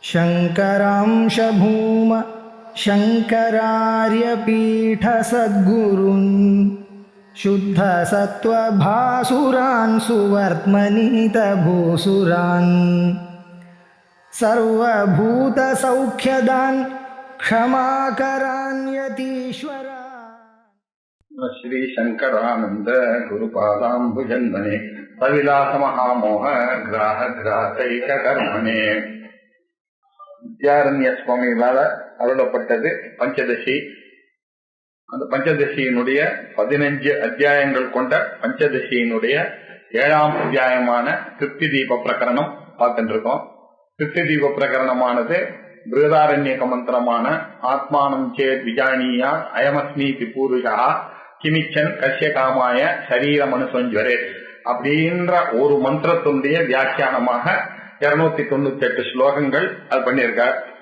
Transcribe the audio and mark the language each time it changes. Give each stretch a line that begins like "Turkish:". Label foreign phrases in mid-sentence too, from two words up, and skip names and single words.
Sanskrit: शङ्करांश भूम शङ्करार्यपीठसद्गुरून् शुद्धसत्त्वभासुरान् सुवर्त्मनीतभूसुरान् सर्वभूतसौख्यदान् क्षमाकरान् यतीश्वरान्। श्री शंकरानंद गुरुपादाम्बुजन्मने सविलास महामोह ग्राह ग्राहैक कर्मणे
Tamil: வித்யாரண்ய சுவாமிகளால அருளப்பட்டது பஞ்சதசி. அந்த பஞ்சதசியினுடைய 15 அத்தியாயங்கள் கொண்ட பஞ்சதசியினுடைய 7ஆம் அத்தியாயமான திருப்தி தீப பிரகரணம் பார்த்துட்டு இருக்கோம். திருப்தி தீப பிரகரணமானது பிருகதாரண்யக மந்திரமான
Sanskrit: आत्मानं चेत् विजानीयात् अयमस्मीति पूरुषः किमिच्छन् कस्य कामाय शरीरम् अनुसंज्वरेत्
Tamil: அப்படின்ற ஒரு மந்திரத்தினுடைய வியாக்கியானமாக 298 ஸ்லோகங்கள் அது பண்ணியிருக்கார்.